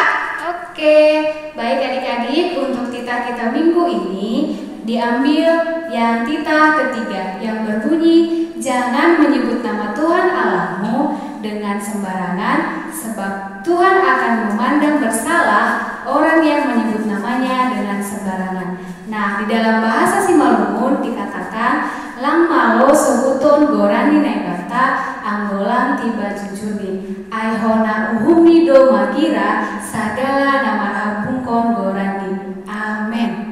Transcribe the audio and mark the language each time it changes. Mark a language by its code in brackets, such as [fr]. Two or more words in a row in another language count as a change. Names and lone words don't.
[id] Oke, baik adik-adik, untuk titah kita minggu ini diambil yang titah ketiga yang berbunyi, jangan menyebut nama Tuhan Allahmu dengan sembarangan, sebab Tuhan akan memandang bersalah orang yang menyebut namanya dengan sembarangan. Nah, di dalam bahasa Simalungun dikatakan, [bts] lang malo sebutun gorani naibata anggolang tiba jujurni aihona uhumi do magira sagala nama abungkon gorani. [id] Amin.